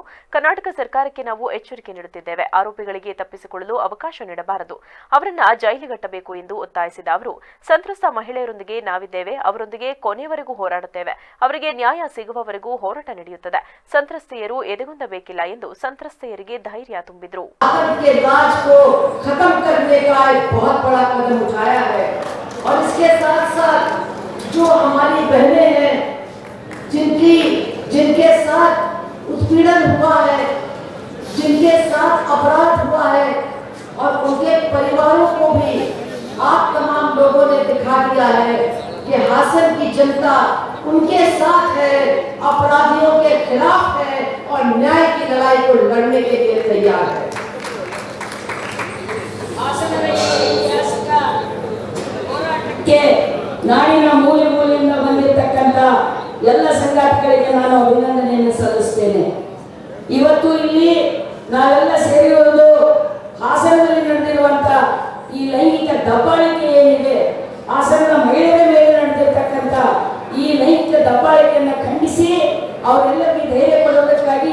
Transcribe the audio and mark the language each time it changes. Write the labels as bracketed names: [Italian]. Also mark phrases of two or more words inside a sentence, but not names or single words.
[Kannada] ಕರ್ನಾಟಕ ಸರ್ಕಾರಕ್ಕೆ ನಾವು ಎಚ್ಚರಿಕೆ ನೀಡುತ್ತಿದ್ದೇವೆ. ಆರೋಪಿಗಳಿಗೆ ತಪ್ಪಿಸಿಕೊಳ್ಳಲು ಅವಕಾಶ ನೀಡಬಾರದು. ಅವರನ್ನ ಜೈಲಿಗಟ್ಟಬೇಕು ಎಂದು ಒತ್ತಾಯಿಸಿದ ಅವರು, ಸಂತ್ರಸ್ತ ಮಹಿಳೆಯರೊಂದಿಗೆ ನಾವಿದ್ದೇವೆ. ಅವರೊಂದಿಗೆ ಕೊನೆಯವರೆಗೂ ಹೋರಾಡುತ್ತೇವೆ. ಅವರಿಗೆ ನ್ಯಾಯ ಸಿಗುವವರೆಗೂ ಹೋರಾಟ ನಡೆಯುತ್ತದೆ. ಸಂತ್ರಸ್ತೆಯರು ಎದೆಗುಂದಬೇಕಿಲ್ಲ ಎಂದು ಸಂತ್ರಸ್ತೆಯರಿಗೆ ಧೈರ್ಯ ತುಂಬಿದ್ರು. [Hindi] जो हमारी बहनें हैं जिनके साथ उत्पीड़न हुआ है, जिनके साथ अपराध हुआ है, और उनके परिवारों को भी आप तमाम लोगों ने दिखा दिया है कि हासन की जनता उनके साथ है, अपराधियों के खिलाफ है और न्याय की लड़ाई को लड़ने के लिए तैयार है. [Kannada] के ನಾಡಿನ ಮೂಲೆ ಮೂಲೆಯಿಂದ ಬಂದಿರತಕ್ಕಂಥ ಎಲ್ಲ ಸಂಘಟನೆಗಳಿಗೆ ನಾನು ಅಭಿನಂದನೆಯನ್ನು ಸಲ್ಲಿಸುತ್ತೇನೆ. ಇವತ್ತು ಇಲ್ಲಿ ನಾವೆಲ್ಲ ಸೇರಿರುವುದು ಹಾಸನದಲ್ಲಿ ನಡೆದಿರುವಂತ ಈ ಲೈಂಗಿಕ ದಬ್ಬಾಳಿಕೆ ಏನಿದೆ, ಹಾಸನದ ಮಹಿಳೆಯರ ಮೇಲೆ ನಡೆದಿರ್ತಕ್ಕಂಥ ಈ ಲೈಂಗಿಕ ದಬ್ಬಾಳಿಕೆಯನ್ನು ಖಂಡಿಸಿ ಅವರೆಲ್ಲರಿಗೂ ಧೈರ್ಯ ಕೊಡುವುದಕ್ಕಾಗಿ